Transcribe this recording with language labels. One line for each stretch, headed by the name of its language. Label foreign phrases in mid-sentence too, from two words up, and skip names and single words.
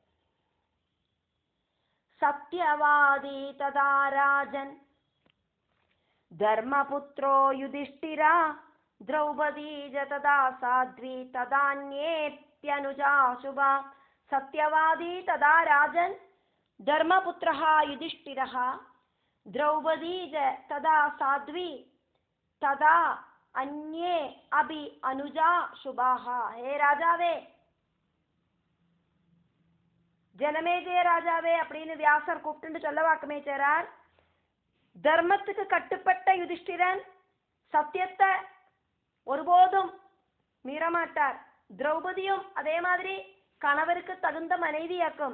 Sanskrit: सत्यवादी तथा राजन् धर्मपुत्रो युधिष्ठिरः द्रौपदी तथा साध्वी तथान्येऽप्यनुजाः शुभाः. सत्यवादी तथा राजन् धर्मपुत्रः युधिष्ठिरः द्रौपदी तदा साध्वी तदा अन्ये अभि अनुजा शुभाः.
Tamil: हे ராஜாவே, ஜனமேஜய ராஜாவே அப்படின்னு வியாசர் கூப்பிட்டு சொல்ல வாக்குமே சேரார். தர்மத்துக்கு கட்டுப்பட்ட யுதிஷ்டிரன் சத்தியத்தை ஒருபோதும் மீறமாட்டார். திரௌபதியும் அதே மாதிரி கணவருக்கு தகுந்த மனைவியாக்கும்.